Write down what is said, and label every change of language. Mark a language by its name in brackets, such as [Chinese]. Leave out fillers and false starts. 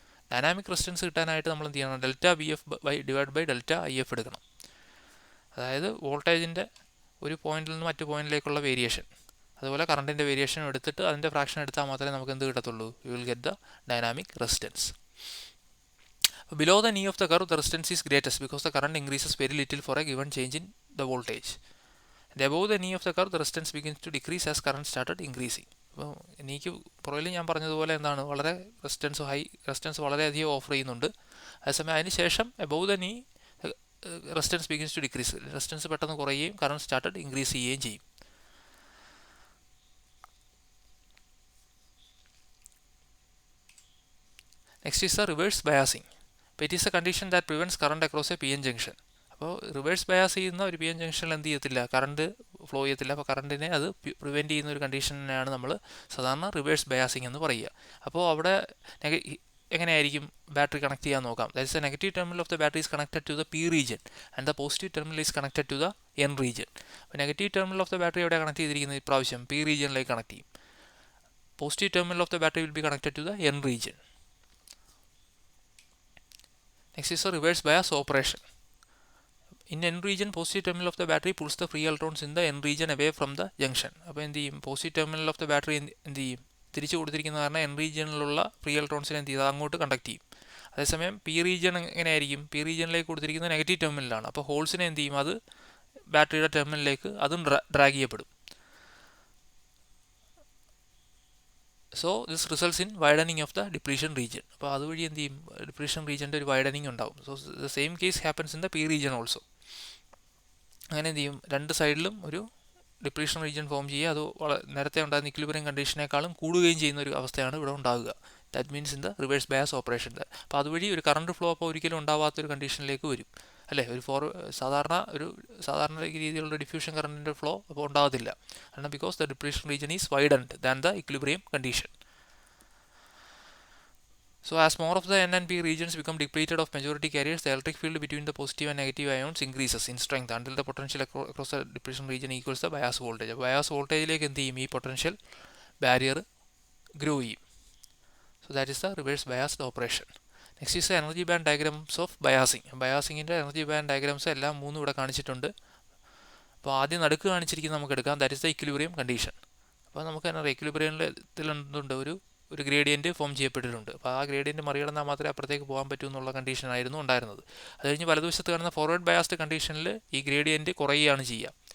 [Malayalam] Dynamic resistance കിട്ടാനായിട്ട് നമ്മൾ എന്ത് ചെയ്യണം? Delta VF divide by delta IF എടുക്കണം. അതായത് വോൾട്ടേജിൻ്റെ ഒരു പോയിന്റിൽ നിന്ന് മറ്റു പോയിന്റിലേക്കുള്ള വേരിയേഷൻ, അതുപോലെ കറണ്ടിൻ്റെ വേരിയേഷൻ എടുത്തിട്ട് അതിൻ്റെ ഫ്രാക്ഷൻ എടുത്താൽ മാത്രമേ നമുക്ക് എന്ത് കിട്ടത്തുള്ളൂ, [English] You will get the dynamic resistance. Below the knee of the curve, the resistance is greatest because the current increases very little for a given change in the voltage. And above the knee of the curve, the resistance begins to decrease as current started increasing. [Malayalam] അപ്പോൾ എനിക്ക് പുറകിൽ ഞാൻ പറഞ്ഞതുപോലെ എന്താണ്, വളരെ resistance വളരെയധികം offer ചെയ്യുന്നുണ്ട്. അതേസമയം അതിന് ശേഷം [English] above the knee [Malayalam] resistance [English] begins to decrease, [Malayalam] resistance പെട്ടെന്ന് കുറയുകയും കറണ്ട് സ്റ്റാർട്ടഡ് ഇൻക്രീസ് ചെയ്യുകയും ചെയ്യും. [English] Next is the reverse biasing. അപ്പോൾ it is a condition that prevents current across a P N junction. [Malayalam] അപ്പോൾ റിവേഴ്സ് ബയാസ് ചെയ്യുന്ന ഒരു പി എൻ ജംഗ്ഷനിൽ എന്ത് ചെയ്യത്തില്ല, കറണ്ട് ഫ്ലോ ചെയ്യത്തില്ല. അപ്പോൾ കറണ്ടിനെ അത് പ്രിവെൻറ്റ് ചെയ്യുന്ന ഒരു കണ്ടീഷനെയാണ് നമ്മൾ സാധാരണ റിവേഴ്സ് ബയാസിങ് എന്ന് പറയുക. അപ്പോൾ അവിടെ എങ്ങനെയായിരിക്കും ബാറ്ററി കണക്ട് ചെയ്യാൻ നോക്കാം. [English] That is the negative terminal of the battery is connected to the P region and the positive terminal is connected to the N region. [Malayalam] അപ്പോൾ negative terminal of the battery എവിടെ connect ചെയ്തിരിക്കുന്നത്, ഇപ്രാവശ്യം P റീജിയനിലേക്ക് connect ചെയ്യും. [English] Positive terminal of the battery will be connected to the N region. Next is a reverse bias operation. In N region, positive terminal of the battery pulls the free electrons in the N region away from the junction. [Malayalam] അപ്പോൾ എന്ത് ചെയ്യും, positive terminal of the battery എന്ത് ചെയ്യും, തിരിച്ചു കൊടുത്തിരിക്കുന്ന കാരണം N റീജിയനിലുള്ള free ഇലക്ട്രോൺസിനെ എന്ത് ചെയ്യും, അങ്ങോട്ട് കണ്ടക്ട് ചെയ്യും. അതേസമയം പി റീജിയൻ എങ്ങനെയായിരിക്കും, പി റീജിയനിലേക്ക് കൊടുത്തിരിക്കുന്ന നെഗറ്റീവ് ടെർമിനലാണ്. അപ്പോൾ ഹോൾസിനെ എന്ത് ചെയ്യും, അത് ബാറ്ററിയുടെ ടെർമിനലിലേക്ക് അതും ഡ്രാഗ് ചെയ്യപ്പെടും. [English] So this results in widening of the depletion region. [Malayalam] അപ്പോൾ അതുവഴി എന്ത് ചെയ്യും, ഡിപ്ലീഷൻ റീജിയൻ്റെ ഒരു വൈഡനിങ് ഉണ്ടാവും. [English] So the same case happens in the P region also. [Malayalam] അങ്ങനെ എന്ത് ചെയ്യും, രണ്ട് സൈഡിലും ഒരു ഡിപ്ലീഷൻ റീജിയൻ ഫോം ചെയ്യുക. അത് നേരത്തെ ഉണ്ടായിരുന്ന ഇക്വിലിബ്രിയം കണ്ടീഷനേക്കാളും കൂടുകയും ചെയ്യുന്ന ഒരു അവസ്ഥയാണ് ഇവിടെ ഉണ്ടാകുക. [English] That means in the reverse bias operation. [Malayalam] അപ്പോൾ അതുവഴി ഒരു കറണ്ട് ഫ്ലോ അപ്പോൾ ഒരിക്കലും ഉണ്ടാവാത്തൊരു കണ്ടീഷനിലേക്ക് വരും, അല്ലേ. സാധാരണ രീതിയിലുള്ള ഡിഫ്യൂഷൻ കറണ്ടിൻ്റെ ഫ്ലോ അപ്പോൾ ഉണ്ടാകത്തില്ല. [English] കാരണം because the depletion region is widened than the equilibrium condition. So as more of the N and P regions become depleted of majority carriers, the electric field between the positive and negative ions increases in strength until the potential across the depletion region equals the bias voltage. [Malayalam] Bias voltage എന്ത് ചെയ്യും, ഈ potential barrier grow ചെയ്യും. [English] So that is the reverse biased operation. Next is the energy band diagrams of biasing. [Malayalam] ബയാസിങ്ങിൻ്റെ energy band diagrams എല്ലാം മൂന്നും ഇവിടെ കാണിച്ചിട്ടുണ്ട്. അപ്പോൾ ആദ്യം നടുക്ക് കാണിച്ചിരിക്കുന്നത് നമുക്ക് എടുക്കാം. [English] That is the equilibrium condition. [Malayalam] അപ്പോൾ നമുക്ക് തന്നെ ഇക്വിലിബ്രിയത്തിൽ എന്തുണ്ട്, ഒരു ഗ്രേഡിയൻറ്റ് ഫോം ചെയ്യപ്പെട്ടിട്ടുണ്ട്. അപ്പോൾ ആ ഗ്രേഡിയൻറ്റ് മറികടന്നാൽ മാത്രമേ അപ്പുറത്തേക്ക് പോകാൻ പറ്റൂ എന്നുള്ള കണ്ടീഷനായിരുന്നു ഉണ്ടായിരുന്നത്. അത് കഴിഞ്ഞ് വലതുവശത്ത് കാണുന്ന ഫോർവേഡ് ബയാസ്ഡ് കണ്ടീഷനിൽ ഈ ഗ്രേഡിയൻറ്റ് കുറയുകയാണ് ചെയ്യുക.